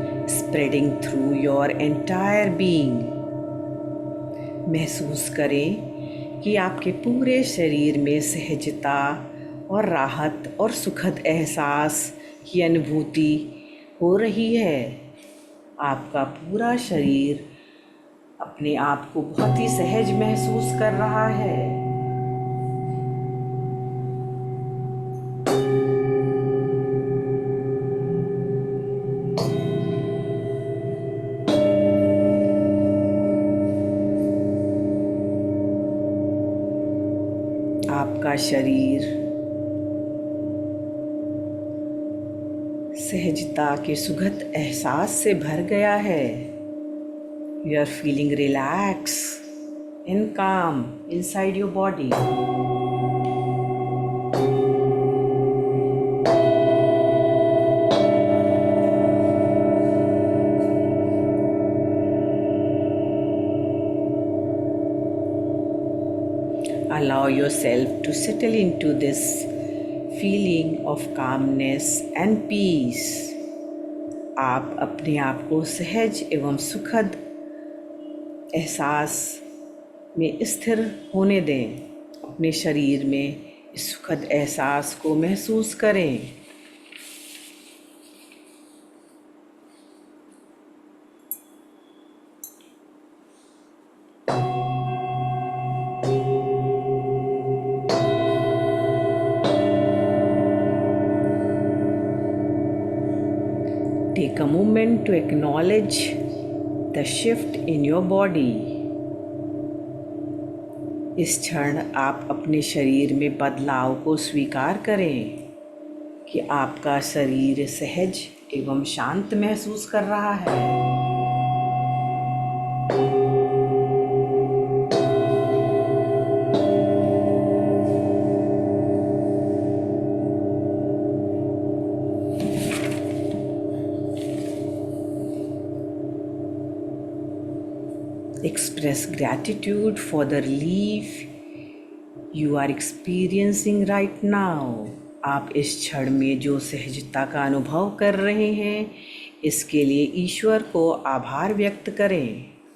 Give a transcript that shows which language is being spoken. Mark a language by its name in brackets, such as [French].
[English] spreading through your entire being. [Hindi] महसूस करें कि आपके पूरे शरीर में सहजता और राहत और सुखद एहसास की अनुभूति हो रही है। आपका पूरा शरीर अपने आप को बहुत ही सहज महसूस कर रहा है। आपका शरीर सहजता के सुखद एहसास से भर गया है। [English] You are feeling relaxed and calm inside your body. Allow yourself to settle into this feeling of calmness and peace. [Hindi] आप अपने आप को सहज एवं सुखद एहसास में स्थिर होने दें। अपने शरीर में इस सुखद एहसास को महसूस करें। [English] Take a moment to acknowledge the shift in your body. [Hindi] इस क्षण आप अपने शरीर में बदलाव को स्वीकार करें कि आपका शरीर सहज एवं शांत महसूस कर रहा है। [English] Express gratitude for the relief you are experiencing right now. [Hindi] आप इस क्षण में जो सहजता का अनुभव कर रहे हैं, इसके लिए ईश्वर को आभार व्यक्त करें।